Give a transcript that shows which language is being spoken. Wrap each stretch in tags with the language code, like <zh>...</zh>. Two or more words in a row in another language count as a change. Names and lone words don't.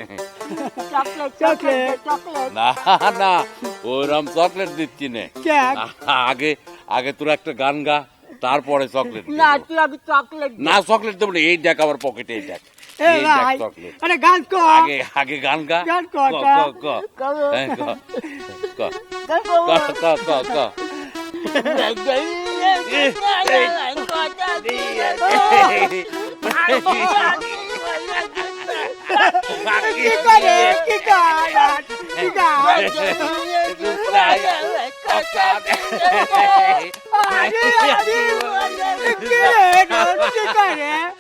<bn>চকলেট না না, ওরম চকলেট দিচ্ছি না। কেক আগে আগে তোর একটা গান গা, তারপরে চকলেট। না, তুই আমি চকলেট না, চকলেট দেবো না। এই দেখ আমার পকেটে, এই দেখ, এ এই দেখ ভাই চকলেট। আরে গান কর। আগে আগে গান গা। গান ক কর, ক ক হ্যাঁ, ক ক ক ক ক ক। কি করে কি কর কি কর? আরে আরে কি রে, কি করে?</bn>